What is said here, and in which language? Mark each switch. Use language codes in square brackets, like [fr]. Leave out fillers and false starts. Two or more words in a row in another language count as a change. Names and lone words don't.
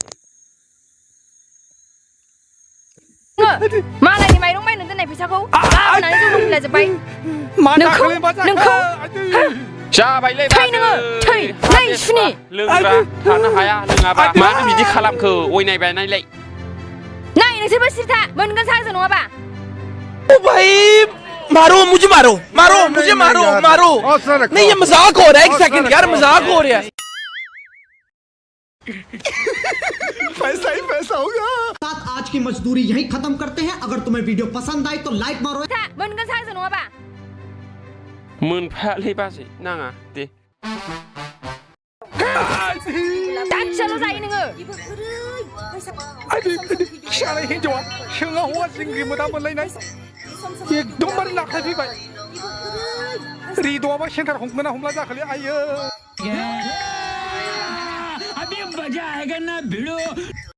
[brx] मालायनि माइरं बायनो दोननाय फैसाखौ लाबोनानै जौ लोंफैलाजोब्बाय नोंखौ जाबायलै थै नोङो थै नै सुनि लोंग्रा थानो हाया लोङाबा मानो बिदि खालामखो अयनाय बायनायलाय नाय नोंसोरबो सिरथा मोनगोन सारजों नङाबा [hi] भाई मारो मुझे मारो नहीं ये मजाक हो रहा है। एक सेकंड यार मजाक हो रहा है। पैसा ही पैसा होगा। साथ आज की मजदूरी यहीं खत्म करते हैं। अगर तुम्हें वीडियो पसंद आई तो लाइक मारो। [brx] मोनगोन सानसे नङाबा मोनफायालैबासै नाङा दे दानसेल' जायो नोङो फिसालाय हिन्जावा सोङा हौवा जिंग्रि मोदा मोनलायनाय एकदमबारे नाख्लाय फैबाय। रिद'आबा सेन्टार हमगोना हमला जाखोलै आयो। [hi] अभी मजा आएगा ना भिड़ो